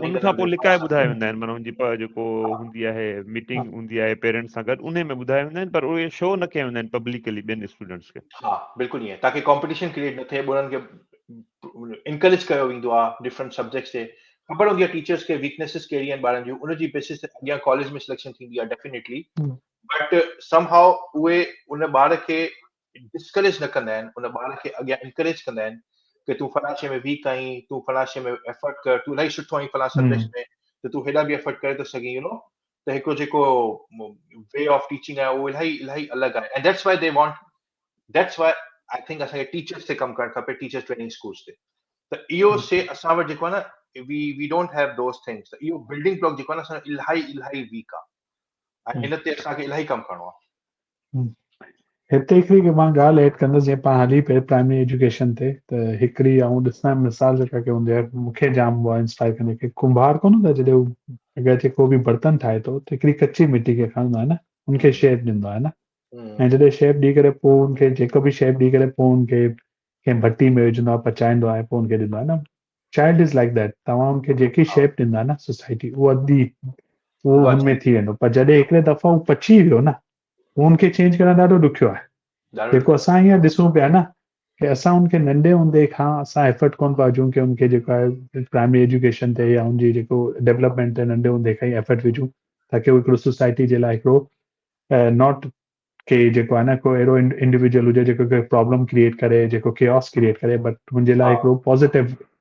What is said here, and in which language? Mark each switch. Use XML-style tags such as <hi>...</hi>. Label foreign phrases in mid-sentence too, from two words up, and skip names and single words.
<sd>उन खां पोइ लिकाए ॿुधाए वेंदा आहिनि, माना हुनजी जेको हूंदी आहे मीटिंग हूंदी आहे पेरेंट्स सां गॾु, उन में ॿुधाए वेंदा आहिनि, पर उहे शो न कया वेंदा आहिनि पब्लिकली ॿियनि स्टूडेंट्स खे। हा बिल्कुलु ईअं, ताकि</sd> <en>competition create</en> <sd>न थिए, उन्हनि खे इनकरेज कयो वेंदो आहे</sd> <en>different subjects</en> <sd>ते, ख़बर हूंदी आहे टीचर्स खे वीकनेसेस कहिड़ी आहिनि ॿारनि जूं, उनजी बेसिस ते अॻियां कॉलेज में सिलेक्शन थींदी आहे</sd> <en>definitely, but somehow</en> <sd>उहे उन ॿार खे डिस्करेज न कंदा आहिनि, उन ॿार खे अॻियां इनकरेज कंदा आहिनि कि तूं फलां शइ में वीक आहीं, तूं फलां शइ में एफर्ट कर, तूं इलाही सुठो आहीं फलां सब्जेक्ट में, त तूं हेॾा बि एफर्ट करे थो सघीं,</sd> <en>you know,</en> <sd>त हिकु जेको</sd> <en>way of teaching</en> <sd>आहे उहो इलाही अलॻि आहे,</sd> <en>and that's why they want, that's why I think</en> <sd>असांखे टीचर्स ते कमु करणु खपे,</sd> <en>teachers training schools</en> <sd>ते, त इहो शइ असां वटि जेको आहे न,</sd> <en>we don't have those things,</en> <sd>त इहो</sd> <en>building block</en> <sd>जेको आहे न असांजो इलाही वीक आहे, ऐं इन ते असांखे इलाही कमु करणो आहे। हिते हिकिड़ी मां ॻाल्हि एड कंदुसि, जीअं पाण हली पिए</sd> <en>primary education</en> <sd>ते, त हिकिड़ी आऊं ॾिसां मिसाल जेका की हूंदी आहे मूंखे जाम उहा इंस्पायर कंदी, की कुंभार कोन हूंदो आहे जॾहिं अगरि जेको बि बर्तन ठाहे थो त हिकिड़ी कची मिटी खे खणंदो आहे न, उनखे शेप ॾींदो आहे न, ऐं जॾहिं शेप ॾेई करे पोइ उनखे जेको बि शेप ॾेई करे पोइ उनखे कंहिं भट्टी में विझंदो आहे, पचाईंदो आहे, पोइ उनखे ॾींदो आहे न।</sd> <en>child is like that,</en> <sd>तव्हां उनखे जेकी शेप ॾींदा न सोसाइटी, उहो उहो हुनमें थी वेंदो, पर जॾहिं हिकिड़े दफ़ा उहो पची वियो न, उनखे चेंज करणु ॾाढो ॾुखियो आहे। जेको असां हीअं ॾिसूं पिया न, की असां उनखे नंढे हूंदे खां असां एफर्ट कोन पिया विझूं की उनखे जेको आहे</sd> <en>primary education</en> <sd>ते या उनजी जेको डेवलपमेंट ते नंढे हूंदे खां ई एफर्ट विझूं, ताकी उहो हिकिड़ो सोसाइटी जे लाइ हिकिड़ो नॉट के जेको आहे न को अहिड़ो इंडिविजुअल हुजे जेको</sd> <en>problem create</en> <sd>करे, जेको</sd> <en>chaos create</en> <sd>करे, बट हुनजे लाइ हिकिड़ो पॉज़िटिव।</sd>